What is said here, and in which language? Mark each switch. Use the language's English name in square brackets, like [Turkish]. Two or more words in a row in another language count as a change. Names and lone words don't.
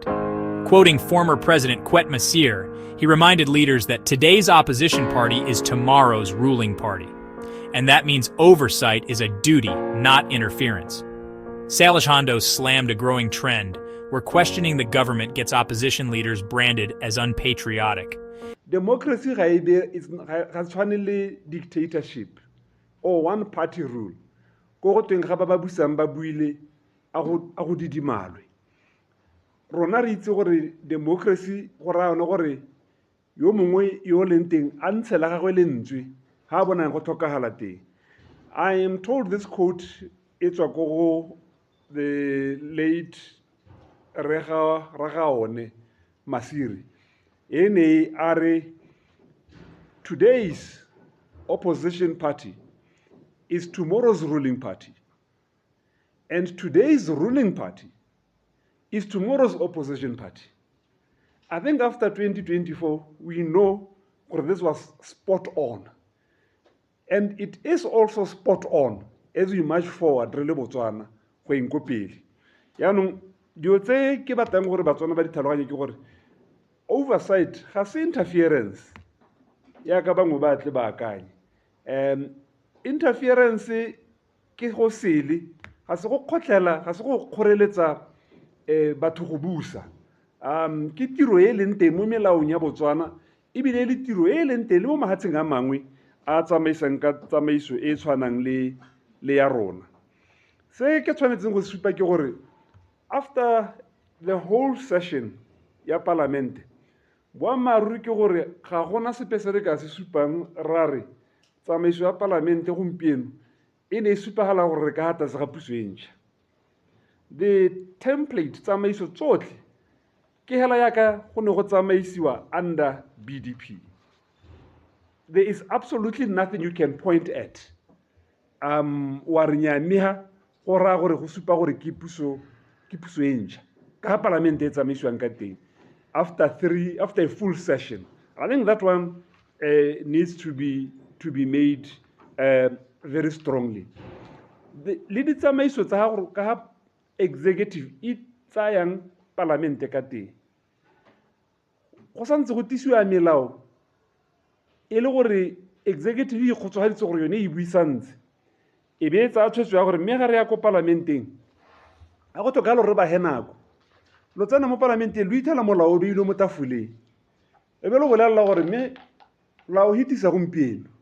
[English] Quoting former President Kwet Masir, he reminded leaders that today's opposition party is tomorrow's ruling party, and that means oversight is a duty, not interference. Shaleshando slammed a growing trend where questioning the government gets opposition leaders branded as unpatriotic. Democracy is finally dictatorship or one-party rule. [Tswana] Ko teng ga ba busang ba buile a go didimalwe. Rona re itse gore democracy go ra ona gore yo mongwe yo lenteng a ntshela gagwe lentswe ha bona go tlhokagala teng. [English] I am told this quote [Tswana] etswa go [English] the late Ragaone Masiri. Today's opposition party is tomorrow's ruling party. And today's ruling party is tomorrow's opposition party. I think after 2024, we know that this was spot on. And it is also spot on as we march forward, really Botswana, going kopeli. [Tswana] Yanong, dio tse ke batlang gore Batswana ba di tlhaloganye ke gore oversight ga se interference ya ka bangwe ba tle ba akanye. Interference ke go sele ga se go khotlela ga se go kgoreletsa batho go busa. Ke tiro e leng teng mo melaong ya Botswana ebile le tiro e leng teng le mo mahatsheng a mangwe a tsamaisang ka tsamaiso e tshwanang le ya rona. Se ke tshwanetseng go supa ke gore [English] after the whole session [Tswana] ya parliament boammaaruri ke gore ga gona sepe se re ka se supang ra re tsamaiso ya palamente gompieno e ne e supagala gore re ka hata se ga puso e ntšha. [English] The template [Tswana] tsamaiso tsotlhe ke hela yaka go ne go tsamaisiwa under BDP. [English] There is absolutely nothing you can point at [Tswana] wa re nyameha go raya gore go supa gore ke puso e ntšha ka ha palamente e tsamaisiwang ka teng [English] after a full session. I think that one needs to be made very strongly. [Tswana] Le ditsamaiso tsa gore ka ha executive e tsayang palamente ka teng go santse go tisiwa melao e le gore executive e kgotsofaditse gore yone e buisantse e be tsa tshwetso ya gore mme ga re ya ko parlamenteng a go tlhokagala gore ba he nako lo tsena mo parlamenteng lo ithela molao o beilwe mo tafoleng e be lo bolelela gore mme lao hitisa gompieno